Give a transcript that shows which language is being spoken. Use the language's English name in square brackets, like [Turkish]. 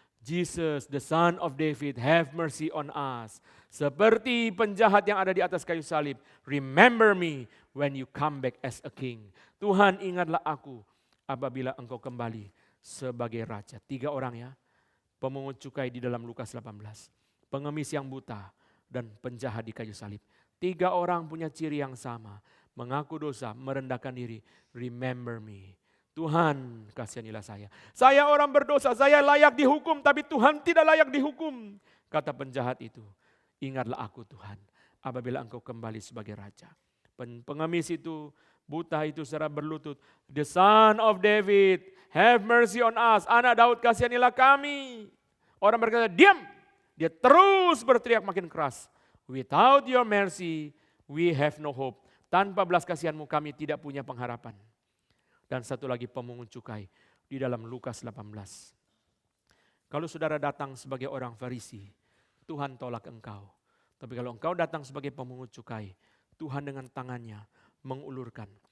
[English] Jesus, the son of David, have mercy on us. [Indonesian] Seperti penjahat yang ada di atas kayu salib. [English] Remember me when you come back as a king. [Indonesian] Tuhan, ingatlah aku apabila engkau kembali sebagai raja. 3 orang ya. Pemungut cukai di dalam Lukas 18. Pengemis yang buta dan penjahat di kayu salib. 3 orang punya ciri yang sama. Mengaku dosa, merendahkan diri. [English] Remember me. [Indonesian] Tuhan, kasihanilah saya. Saya orang berdosa, saya layak dihukum, tapi Tuhan tidak layak dihukum. Kata penjahat itu, ingatlah aku Tuhan, apabila engkau kembali sebagai raja. Pengemis itu, buta itu secara berlutut. [English] The son of David, have mercy on us. [Indonesian] Anak Daud, kasihanilah kami. Orang berkata, diam. Dia terus berteriak makin keras. [English] Without your mercy, we have no hope. [Indonesian] Tanpa belas kasihanmu kami tidak punya pengharapan. Dan satu lagi pemungut cukai di dalam Lukas 18. Kalau saudara datang sebagai orang Farisi, Tuhan tolak engkau. Tapi kalau engkau datang sebagai pemungut cukai, Tuhan dengan tangannya mengulurkan.